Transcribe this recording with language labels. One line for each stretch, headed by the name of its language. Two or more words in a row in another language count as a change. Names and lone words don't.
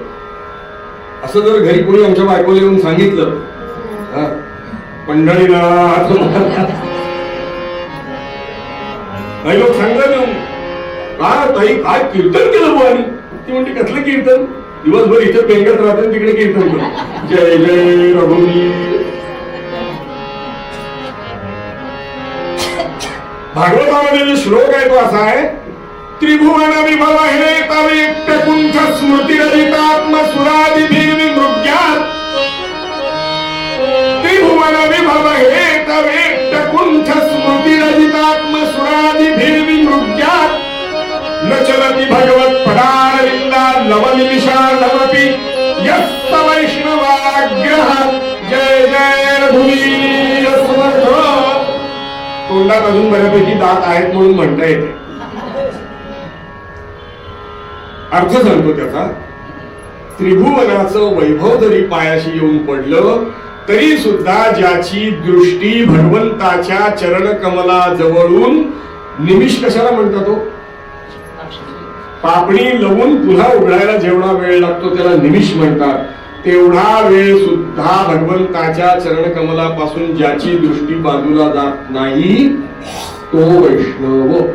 Marathi: असं जर घरी कोणी आमच्या बायकोला येऊन सांगितलं, पंढरीनाथ, काही लोक सांगतात काय ताई काय कीर्तन केलं बुवानी. ती म्हणते कसलं कीर्तन, दिवसभर इथे पेंगत राहते तिकडे कीर्तन करतो. जय जय रघुवीर. भागवतामध्ये जो श्लोक आहे तो असा आहे,
Sanskrit: त्रिभुवन विभव हे तवेक्त कुंठ स्मृती रहितात्म सुरादिभिर्विमृग्यात्. त्रिभुवन विभव हे तवेक्त कुंठ स्मृती रहितात्म सुरादिभिर्विमृग्यात्. न चलति भगवत् पदारविंदा लवनिमिषार्धमपि यस्त वैष्णवाग्रह.
Marathi: जय जय रघुवीर समर्थ. तोंडात अजून बऱ्यापैकी दात आहेत म्हणून म्हणता येते. अर्थ सांगतो त्याचा, त्रिभुवनाचं वैभव जरी पायाशी येऊन पडलं तरी सुद्धा ज्याची दृष्टी भगवंताच्या चरण कमला जवळून, निमिष कशाला म्हणतात तो, पापणी लवून पुन्हा उघडायला जेवढा वेळ लागतो त्याला निमिष म्हणतात, तेवढा वेळ सुद्धा भगवंताच्या चरण कमलापासून ज्याची दृष्टी बाजूला जात नाही तो वैष्णव.